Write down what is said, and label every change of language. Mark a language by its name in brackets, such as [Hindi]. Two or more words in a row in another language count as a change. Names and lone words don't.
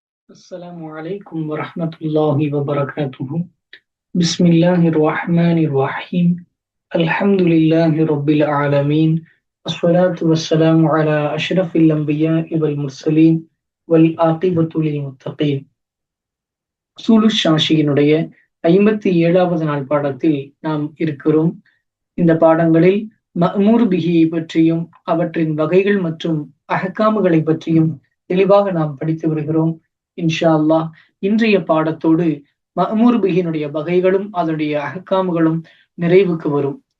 [Arabic] السلام عليكم ورحمة الله وبركاته. بسم الله الرحمن الرحيم. الحمد لله رب العالمين. الصلاة والسلام على أشرف الأنبياء والمرسلين والعاقبة للمتقين. [Tamil] சூலு ஷாஷியினுடைய 57வது நாள் பாடத்தில் நாம் இருக்கிறோம். இந்த பாடங்களில் [Arabic] مأمور به [Tamil] பற்றியும் அவற்றின் வகைகள் மற்றும் அஹ்காமுகளை பற்றியும் தெளிவாக நாம் படித்து வருகிறோம். [Arabic] إن شاء الله [Tamil] இன்றைய பாடத்தோடு [Arabic] مأمور به [Tamil] வகைகளும் அதனுடைய அஹ்காமுகளும் நிறைவுக்கு வரும்.